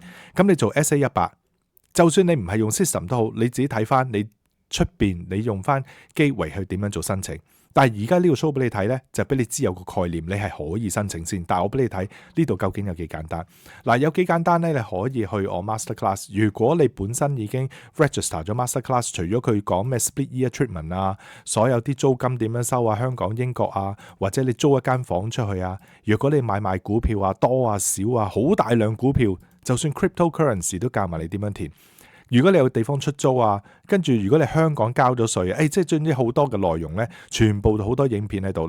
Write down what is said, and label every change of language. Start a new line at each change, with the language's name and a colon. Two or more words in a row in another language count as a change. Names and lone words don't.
Cantonese: 咁你做 SA100，就算你唔係用 system 都好，你自己睇翻你出邊，你用翻Gateway去點樣做申請。但係而家呢個 show 俾你睇呢，就俾你知有個概念，你係可以申請先。但係我俾你睇呢度究竟有幾簡單。嗱，有幾簡單呢？你可以去我 Masterclass。如果你本身已經 register 咗 Masterclass， 除咗佢講咩
English: split year treatment
Cantonese: 啊，所有啲租金點樣收啊，香港、英國啊，或者你租一間房出去啊，如果你買賣股票啊，多啊少啊，好大量股票，就算 cryptocurrency 都教埋你點樣填。如果你有地方出租啊，跟住如果你香港交咗稅，即係總之好多嘅內容呢，全部好多影片喺度。